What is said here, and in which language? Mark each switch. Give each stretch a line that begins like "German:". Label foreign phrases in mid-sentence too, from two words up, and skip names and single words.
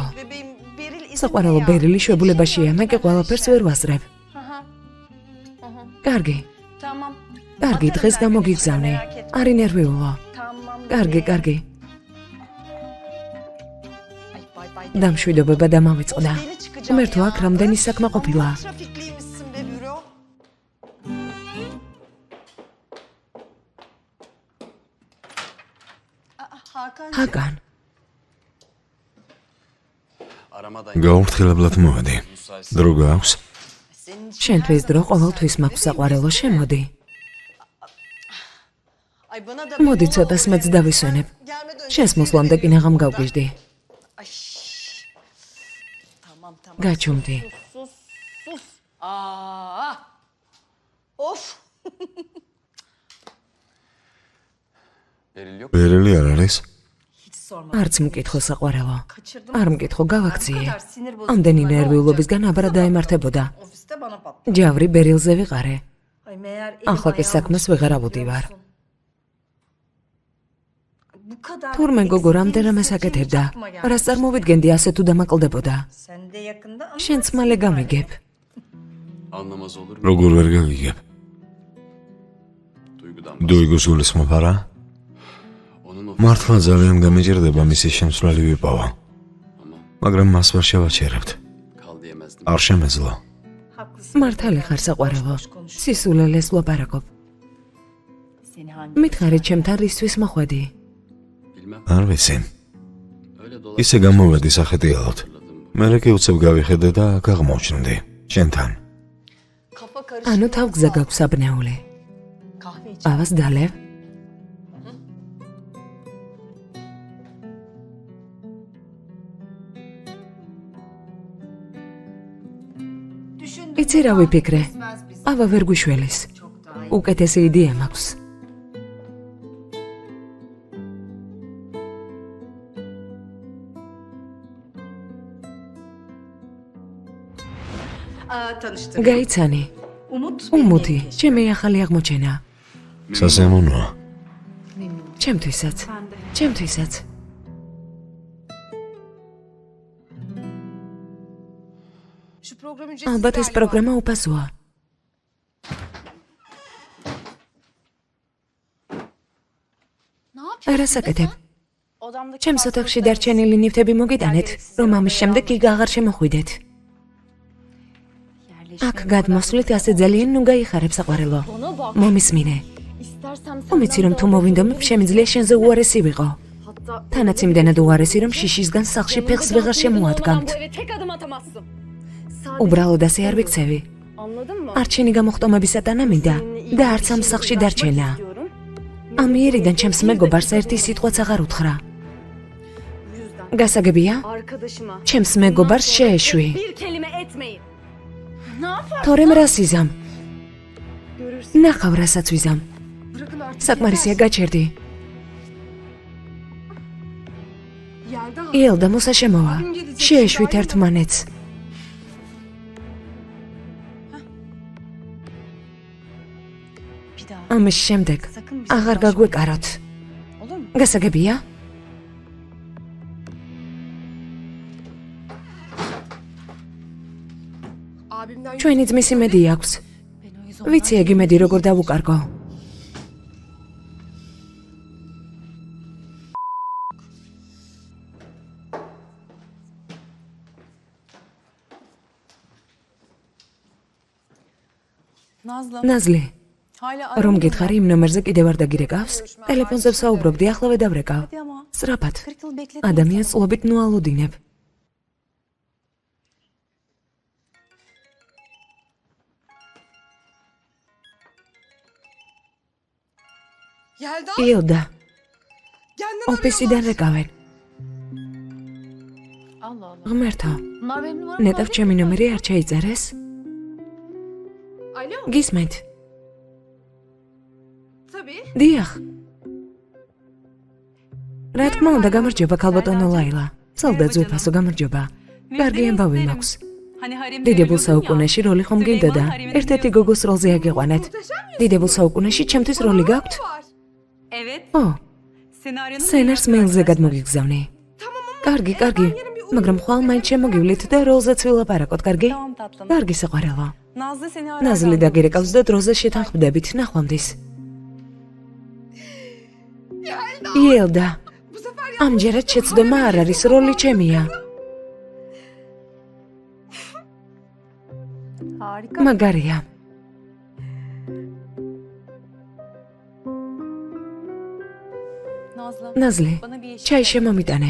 Georgian: საყვარელო ბერილი შვებულებაშია, მე კი ყველაფერს ვერ ვასწრებ. კარგი. კარგი, დღეს გამოგიგზავნე. არ ინერვიულო. კარგი, კარგი. დამშვიდობება დამავიწყდა. ღმერთო აქ რამდენი საქმე ყოფილა.
Turkish: Trafikliymişsin be büro. Hakan.
Georgian: ჰაგან, გაურთხილებლად მოვედი. დრო გაქვს? შენთვის დრო ყოველთვის მაქვს საყვარელო, შემოდი.
Turkish: Ay bana da
Georgian: მოდი ცოტას მეც დავისვენებ.
Turkish: gelmeden önce.
Georgian: შენს მოსვლამდე კინაღამ გავგვიჟდი.
Turkish: Ay. Tamam tamam.
Georgian: გაჩუმდი.
Turkish: Sus sus. Aa. Of.
Georgian: ბერელი არ არის?
Turkish: Hiç sorma.
Georgian: არც მკითხო საყვარელო.
Turkish: Kaçırdım.
Georgian: არ მკითხო გავაქციე.
Turkish: kadar sinir bozucu.
Georgian: ამდენი ნერვიულობისგან აბარა დაემართებოდა.
Turkish: Ofiste bana patladı.
Georgian: ჯავრი ბერილზე ვიყარე.
Turkish: Ay meğer
Georgian: ახლა კი საქმეს ვეღარ ავუდივარ.
Turkish: Bu kadar.
Georgian: თურმე გოგო რამდენამეს აკეთებდა. რას წარმოვიდგენდი ასე თუ დამაკლდებოდა.
Turkish: Sen de yakında ama
Georgian: შენც მალე გამიგებ.
Turkish: Anlamaz olur mu?
Georgian: როგორ ვერ გაგიგებ?
Turkish: Duygudan
Georgian: დუიგოს გულისხმობ არა?
Turkish: Onun o
Georgian: მართლა ძალიან გამეჭირდება მისი შემცვლელი ვიპავა. მაგრამ მას ვერ შევაჩერებთ.
Turkish: kal diyemezdim.
Georgian: არ შემეძლო.
Turkish: haklısın.
Georgian: მართალი ხარ საყვარელო. სისულელეს ლაპარაკობ.
Turkish: Seni hangi?
Georgian: მითხარი ჩემთან რისთვის მოხვედი?
Turkish: Bilmem.
Georgian: არ ვიცი.
Turkish: Öyle dolaşıp
Georgian: ისე გამოვედი სახეტიალოდ.
Turkish: hatırladım.
Georgian: მერე კი უცებ გავიხედე და გაღმოჩნდი. შენთან.
Turkish: Kafa karışık.
Georgian: ანუ თავგზა გაქვს აბნეული.
Turkish: Kahve iç.
Georgian: ყავას დალევ?
Turkish: Düşündüm.
Georgian: იცი რა ვიფიქრე?
Turkish: Bitmez biz.
Georgian: აბა ვერ გვიშველის.
Turkish: Çok daha iyi.
Georgian: უკეთესი იდეა მაქვს.
Turkish: Tanıştık.
Georgian: გაიცანი.
Turkish: Umut.
Georgian: უმუთი, ჩემი ახალი აღმოჩენა. სასიამოვნოა. ჩემთვისაც. ჩემთვისაც.
Turkish: Şu program ücretsiz
Georgian: ალბათ ეს
Turkish: galiba.
Georgian: პროგრამა უფასოა.
Turkish: Ne yapıyorsun?
Georgian: რას აკეთებ?
Turkish: Odamdaki
Georgian: ჩემს pasporu ოთახში დარჩენილი ნივთები მოგიტანეთ, რომ ამის შემდეგ კი აღარ შემოხვიდეთ. აქ გადმოსვლით ასე ძალიან ნუ გაიხარებ საყვარელო.
Turkish: Bana bak.
Georgian: მომისმინე.
Turkish: İstersem
Georgian: უმიცი რომ თუ მოვინდომებ, შემიძლია შენზე უარესი ვიყო.
Turkish: Hatta
Georgian: თანაც იმდენად უარესი, რომ შიშისგან სახლში ფეხს ვეღარ შემოადგამთ.
Turkish: Bu eve tek adım atamazsın.
Georgian: უბრალოდ ასე არ ვიქცევი.
Turkish: Anladın mı?
Georgian: არჩენი გამოხტომებისატანა მინდა და არც ამ სახლში დარჩენა. ამიერიდან ჩემს მეგობარს ერთი სიტყვაც აღარ უთხრა. გასაგებია?
Turkish: Arkadaşıma
Georgian: ჩემს მეგობარს შეეშვი.
Turkish: bir kelime etmeyin. Ne yapar?
Georgian: თორემ რას იზამ?
Turkish: Görürsün.
Georgian: ნახავ რასაც ვიზამ.
Turkish: Bırakın artık.
Georgian: საკმარისია გაჩერდი. Yelda. იელდა მოსაშემოა. შეეშვით ერთმანეთს.
Turkish: Bir daha.
Georgian: ამის შემდეგ
Turkish: Sakın bir şey
Georgian: აღარ
Turkish: bulaşma.
Georgian: გაგვეკაროთ.
Turkish: Olur mu?
Georgian: გასაგებია?
Turkish: Abimden
Georgian: ჩვენი ძმის იმედი აქვს.
Turkish: ben o yüzden
Georgian: ვიცი ეგ იმედი როგორ დავუკარგო. Nazlı. ნაზლი,
Turkish: Hala
Georgian: რომ გითხარი იმ ნომერზე კიდევ არ დაგირეკავს? ტელეფონზე ვსაუბრობდი, ახლა ვედავრეკავ.
Turkish: Hadi ama.
Georgian: სწრაფად.
Turkish: 40 yıl bekletmeyin.
Georgian: ადამიანს წლობით ნუ ალოდინებ. Yelda. იელდა,
Turkish: Kendin
Georgian: ოფისიდან რეკავენ.
Turkish: Allah Allah.
Georgian: ღმერთო,
Turkish: Bunlar benim numaram.
Georgian: ნეტავ ჩემი ნომერი არ ჩაიწერეს?
Turkish: Alo.
Georgian: გისმენთ?
Turkish: Tabii.
Georgian: დიახ. რა თქმა უნდა, გამარჯობა ქალბატონო ლაილა. სალდაც უფასო გამარჯობა. კარგი ამბავი მაქვს.
Turkish: Hani haremde
Georgian: დიდებულ
Turkish: ölüyordun ya.
Georgian: საუკუნეში როლი ხომ გინდოდა? ერთ-ერთი გოგოს როლზე აგიყვანეთ. დიდებულ საუკუნეში ჩემთვის როლი გაქვთ?
Turkish: Evet.
Georgian: ო,
Turkish: Senaryonun
Georgian: სცენარს მეილზე გადმოგიგზავნე. კარგი, კარგი. მაგრამ ხვალ მაინც შემოგივლით და როლზეც ვილაპარაკოთ, კარგი?
Turkish: Tamam tatlım.
Georgian: კარგი საყვარელო.
Turkish: Nazlı seni arar.
Georgian: ნაზლი დაგირეკავს და დროზე შეთანხმდებით, ნახვამდის. იელდა. ამჯერად შეცდომა არ არის, როლი ჩემია. მაგარია. ნაზლი, ჩაი შემომიტანე.